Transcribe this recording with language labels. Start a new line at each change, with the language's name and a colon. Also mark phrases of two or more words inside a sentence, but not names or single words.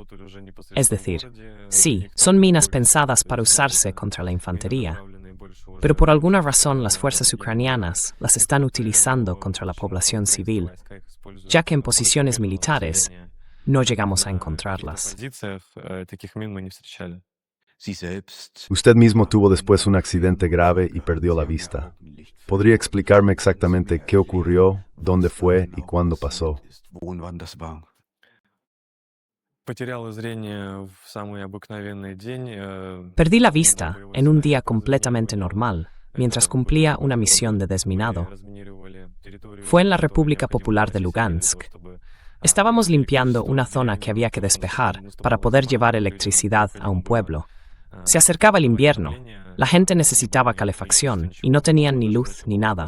Spanish: Es decir, sí, son minas pensadas para usarse contra la infantería, pero por alguna razón las fuerzas ucranianas las están utilizando contra la población civil, ya que en posiciones militares no llegamos a encontrarlas.
Russian: В позициях таких мин мы не встречали.
German: Sie selbst.
Spanish: Usted mismo tuvo después un accidente grave y perdió la vista. ¿Podría explicarme exactamente qué ocurrió, dónde fue y cuándo pasó?
German: Wo und wann das war.
Russian: Потеряла зрение в самый обыкновенный день.
Spanish: Perdí la vista en un día completamente normal, mientras cumplía una misión de desminado. Fue en la República Popular de Lugansk. Estábamos limpiando una zona que había que despejar para poder llevar electricidad a un pueblo. Se acercaba el invierno, la gente necesitaba calefacción y no tenían ni luz ni nada.